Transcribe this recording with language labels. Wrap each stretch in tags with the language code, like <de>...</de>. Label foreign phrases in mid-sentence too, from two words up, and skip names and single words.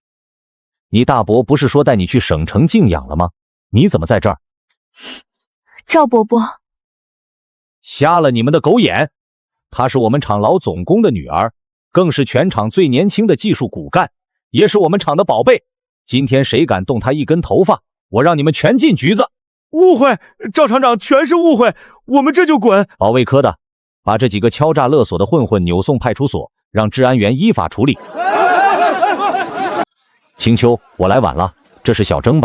<zh>你大伯不是說帶你去省城靜養了嗎？你怎麼在這兒？趙伯伯，瞎了你們的狗眼！她是我們廠老總工的女兒，更是全廠最年輕的技術骨幹，也是我們廠的寶贝。今天誰敢動她一根頭髮，我讓你們全進局子！誤會，趙廠長，全是誤會，我們這就滾！保衛科的，把這幾個敲詐勒索的混混扭送派出所，讓治安員依法處理。青秋，我來晚了，這是小征吧？</zh>